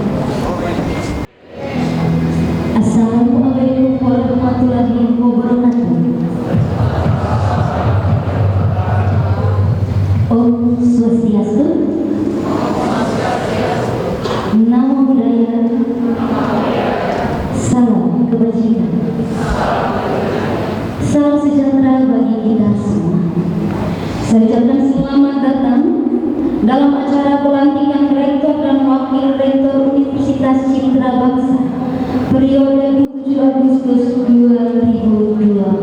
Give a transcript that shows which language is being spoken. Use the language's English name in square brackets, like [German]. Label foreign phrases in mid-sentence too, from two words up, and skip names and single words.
[Arabic] Assalamualaikum warahmatullahi wabarakatuh. [Sanskrit] Om Swastiastu. [Pali] Namo Buddhaya. [Indonesian] Salam kebajikan. Salam sejahtera bagi kita semua. Saya ucapkan selamat datang dalam acara pelantikan Rektor dan Wakil Rektor Universitas Citra Bangsa periode 7 Agustus 2020.